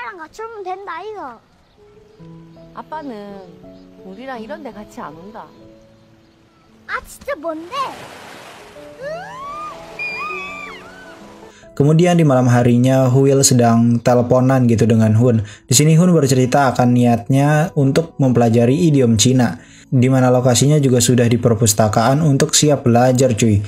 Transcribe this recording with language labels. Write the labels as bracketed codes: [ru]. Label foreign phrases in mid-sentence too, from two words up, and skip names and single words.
[ko] 맞추면 된다 이거. 아빠는 우리랑 이런 데 같이 안 온다. 아 진짜 뭔데? [id] Kemudian di malam harinya Will sedang teleponan gitu dengan Hun. Di sini Hun bercerita akan niatnya untuk mempelajari idiom Cina, di mana lokasinya juga sudah di perpustakaan untuk siap belajar cuy.